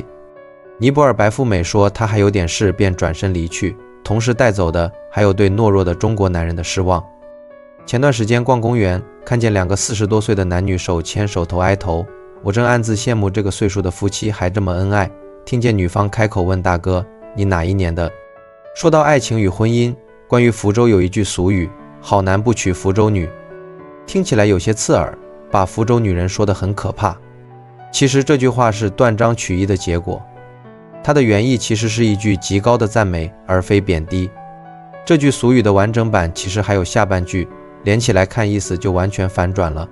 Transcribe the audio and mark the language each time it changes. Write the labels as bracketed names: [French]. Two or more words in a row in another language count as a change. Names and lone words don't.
[Chinese] 尼泊爾白富美說她還有點事，便轉身離去，同時帶走的還有對懦弱的中國男人的失望。前段時間逛公園， 看見2個40多歲的男女手牽手頭挨頭，我正暗自羨慕這個歲數的夫妻還這麼恩愛。聽見女方開口問大哥：“你哪一年的？” 說到愛情與婚姻，關於福州有一句俗語：“好男不娶福州女”，聽起來有些刺耳，把福州女人說得很可怕。其實這句話是斷章取義的結果，它的原意其實是一句極高的讚美，而非貶低。這句俗語的完整版其實還有下半句，連起來看意思就完全反轉了。